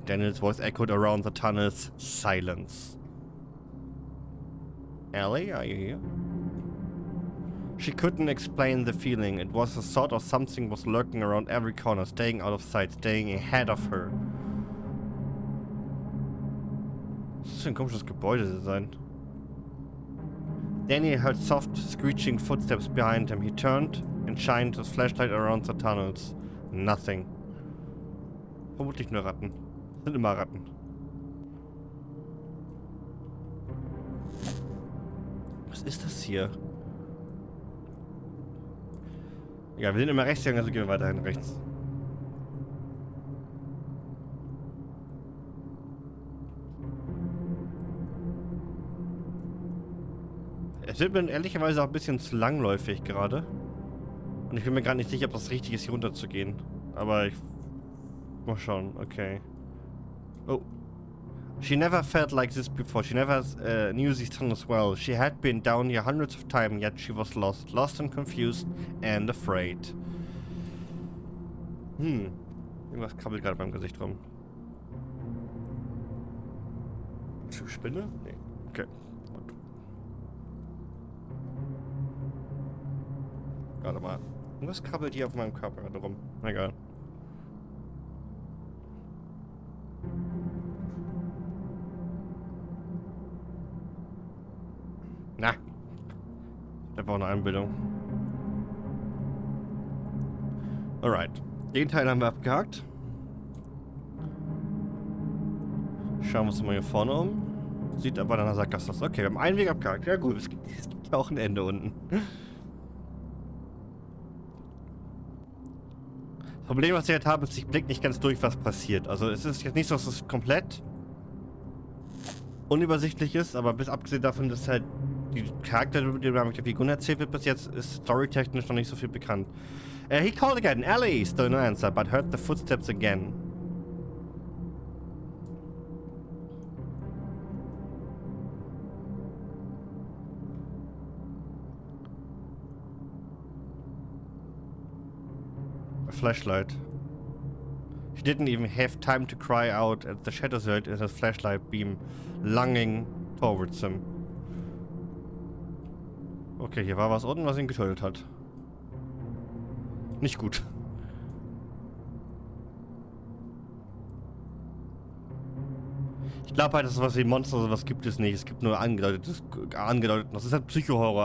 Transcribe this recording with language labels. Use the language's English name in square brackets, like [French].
[English] Daniel's voice echoed around the tunnel's silence. Ellie, are you here? She couldn't explain the feeling. It was a sort of something was lurking around every corner, staying out of sight, staying ahead of her. [German] Was ist für ein komisches Gebäude sein? [English] Daniel heard soft, screeching footsteps behind him. He turned and shined his flashlight around the tunnels. Nothing. [German] Vermutlich nur Ratten. Das sind immer Ratten. Was ist das hier? Ja, wir sind immer rechts gegangen, also gehen wir weiterhin rechts. Es wird mir ehrlicherweise auch ein bisschen zu langläufig gerade. Und ich bin mir gar nicht sicher, ob das richtig ist, hier runter zu gehen. Aber ich... Mal schauen, okay. Oh. [English] She never felt like this before. She never knew these tunnels well. She had been down here hundreds of times, yet she was lost. Lost and confused and afraid. [German] Irgendwas krabbelt gerade beim Gesicht rum. Spinne? Nee. Okay. Warte mal. Irgendwas krabbelt hier auf meinem Körper gerade rum. Egal. Na. Das war eine Einbildung. Alright. Den Teil haben wir abgehakt. Schauen wir uns mal hier vorne um. Sieht aber nach einer Sackgasse aus. Okay, wir haben einen Weg abgehakt. Ja gut, es gibt ja auch ein Ende unten. Das Problem, was ich jetzt habe, ist, ich blicke nicht ganz durch, was passiert. Also es ist jetzt nicht so, dass es komplett unübersichtlich ist, aber bis abgesehen davon, dass halt die Charakterdynamik der Figuren erzählt wird, bis jetzt ist storytechnisch noch nicht so viel bekannt. [English] He called again. Ellie! Still no answer, but heard the footsteps again. A flashlight. She didn't even have time to cry out at the shadows in his flashlight beam, lunging towards him. [German] Okay, hier war was unten, was ihn getötet hat. Nicht gut. Ich glaube halt, dass es was wie Monster oder sowas gibt es nicht. Es gibt nur angedeutet. Das ist halt Psycho-Horror.